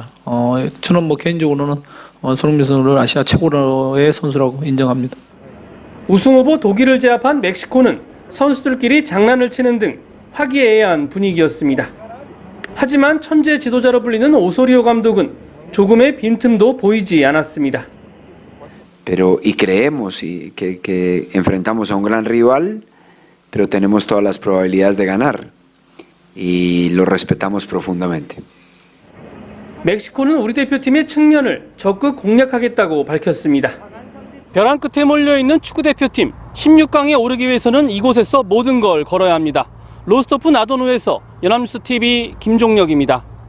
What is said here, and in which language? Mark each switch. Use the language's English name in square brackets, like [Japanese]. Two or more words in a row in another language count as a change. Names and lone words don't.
[Korean] 저는 개인적으로는 손흥민 선수를 아시아 최고의 선수라고 인정합니다. 우승 후보 독일을 제압한 멕시코는 선수들끼리 장난을 치는 등 화기애애한 분위기였습니다. 하지만 천재 지도자로 불리는 오소리오 감독은 조금의 빈틈도 보이지 않았습니다. [Spanish] Pero y creemos que enfrentamos a un gran rival, pero tenemos todas las probabilidades de ganar y lo respetamos profundamente. [Korean] 멕시코는 우리 대표팀의 측면을 적극 공략하겠다고 밝혔습니다. 벼랑 끝에 몰려있는 축구대표팀 16강에 오르기 위해서는 이곳에서 모든 걸 걸어야 합니다. 로스토프 나도누에서 연합뉴스TV 김종혁입니다.